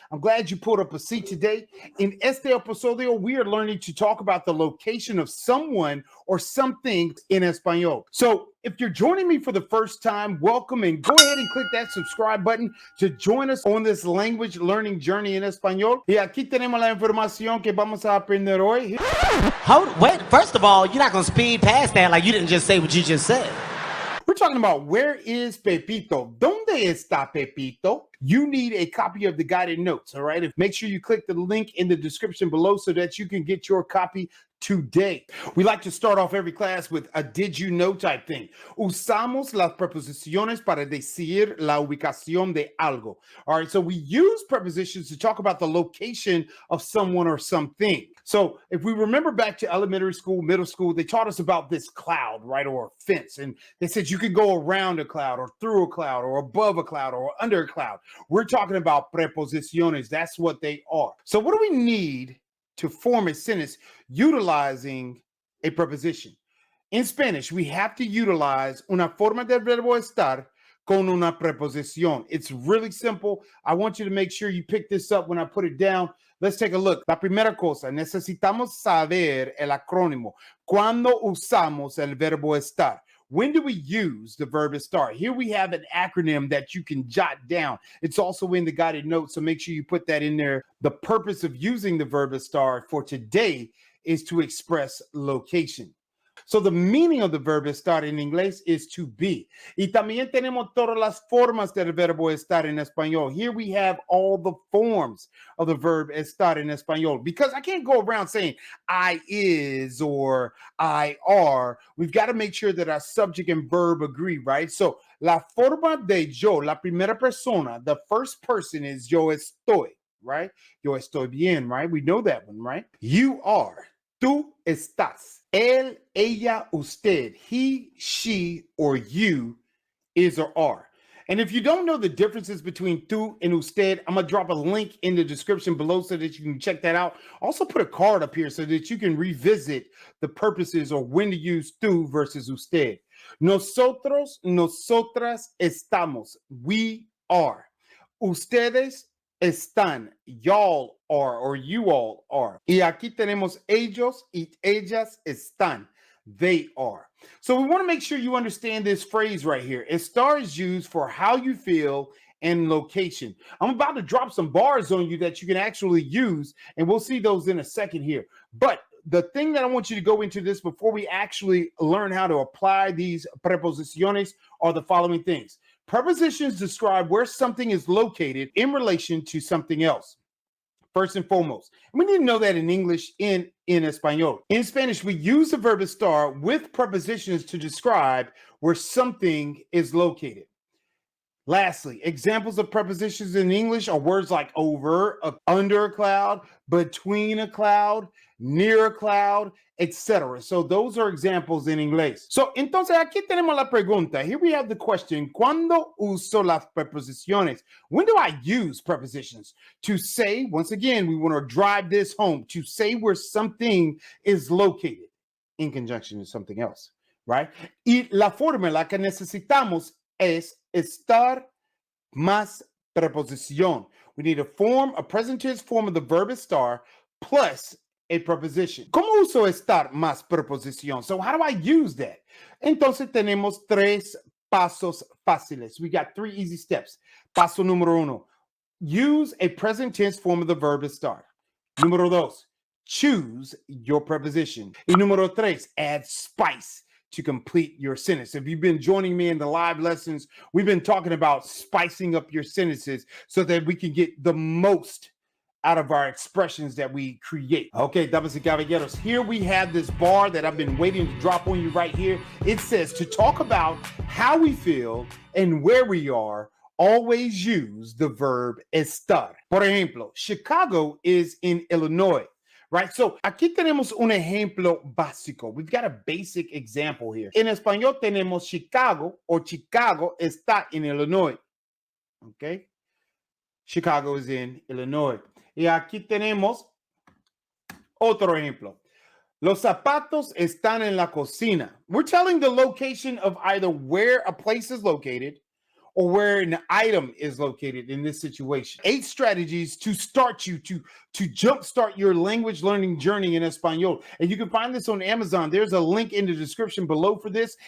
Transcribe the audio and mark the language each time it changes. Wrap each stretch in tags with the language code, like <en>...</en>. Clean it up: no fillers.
<en>I'm glad you pulled up a seat today. In</en> <es>este episodio,</es> <en>we are learning to talk about the location of someone or something in Espanol. So if you're joining me for the first time, welcome, and go ahead and click that subscribe button to join us on this language learning journey in Español.</en> <es>Y aquí tenemos la información que vamos a aprender hoy.</es> <en>Wait, first of all, you're not going to speed past that like you didn't just say what you just said. We're talking about where is Pepito?</en> <es>¿Dónde está Pepito?</es> <en>You need a copy of the guided notes, all right? Make sure you click the link in the description below so that you can get your copy today. We like to start off every class with a did you know type thing.</en> <es>Usamos las preposiciones para decir la ubicación de algo.</es> <en>All right, so we use prepositions to talk about the location of someone or something. So if we remember back to elementary school, middle school, they taught us about this cloud, right, or a fence. And they said you could go around a cloud or through a cloud or above a cloud or under a cloud. We're talking about preposiciones. That's what they are. So what do we need to form a sentence utilizing a preposition? In Spanish, we have to utilize</en> <es>una forma del verbo estar con una preposición.</es> <en>It's really simple. I want you to make sure you pick this up when I put it down. Let's take a look.</en> <es>La primera cosa, necesitamos saber el acrónimo. ¿Cuándo usamos el verbo estar?</es> <en>When do we use the verb estar? Here we have an acronym that you can jot down. It's also in the guided notes, so make sure you put that in there. The purpose of using the verb estar for today is to express location. So the meaning of the verb estar in English is to be.</en> <es>Y también tenemos todas las formas del verbo estar en español.</es> <en>Here we have all the forms of the verb estar</en> <es>en español,</es> <en>because I can't go around saying I is or I are. We've got to make sure that our subject and verb agree, right?</en> <es>So la forma de yo, la primera persona,</es> <en>the first person is</en> <es>yo estoy, right? Yo estoy bien,</es> <en>right? We know that one, right? You are.</en> <es>Tú estás. Él, ella, usted,</es> <en>he, she, or you is or are. And if you don't know the differences between tú and usted, I'm going to drop a link in the description below so that you can check that out. Also put a card up here so that you can revisit the purposes or when to use tú versus usted.</en> <es>Nosotros, nosotras estamos.</es> <en>We are.</en> <es>Ustedes están,</es> <en>y'all are, or you all are.</en> <es>Y aquí tenemos ellos y ellas están,</es> <en>they are. So we want to make sure you understand this phrase right here. Estar is used for how you feel and location. I'm about to drop some bars on you that you can actually use, and we'll see those in a second here. But the thing that I want you to go into this before we actually learn how to apply these preposiciones are the following things. Prepositions describe where something is located in relation to something else. First and foremost, and we need to know that in English in Español. In Spanish, we use the verb estar with prepositions to describe where something is located. Lastly, examples of prepositions in English are words like over, under a cloud, between a cloud, near a cloud, etc. So those are examples in English.</en> <es>So entonces aquí tenemos la pregunta.</es> <en>Here we have the question,</en> <es>¿cuándo uso las preposiciones?</es> <en>When do I use prepositions? To say, once again, we want to drive this home, to say where something is located in conjunction with something else, right?</en> <es>Y la fórmula que necesitamos es estar más preposición.</es> <en>We need a present tense form of the verb estar plus a preposition.</en> <es>¿Cómo uso estar más preposición?</es> <en>So how do I use that?</en> <es>Entonces tenemos tres pasos fáciles.</es> <en>We got three easy steps.</en> <es>Paso número uno,</es> <en>use a present tense form of the verb estar.</en> <es>Número dos,</es> <en>choose your preposition.</en> <es>Y número tres,</es> <en>add spice to complete your sentence. If you've been joining me in the live lessons, we've been talking about spicing up your sentences so that we can get the most out of our expressions that we create. Okay,</en> <es>damas y caballeros,</es> <en>here we have this bar that I've been waiting to drop on you right here. It says to talk about how we feel and where we are, always use the verb estar.</en> <es>Por ejemplo,</es> <en>Chicago is in Illinois, right?</en> <es>So aquí tenemos un ejemplo básico.</es> <en>We've got a basic example here.</en> <es>En español tenemos Chicago or Chicago está en Illinois. Okay?</es> <en>Chicago is in Illinois.</en> <es>Y aquí tenemos otro ejemplo. Los zapatos están en la cocina.</es> <en>We're telling the location of either where a place is located or where an item is located in this situation. 8 strategies to start you to jumpstart your language learning journey in Espanol. And you can find this on Amazon. There's a link in the description below for this.</en>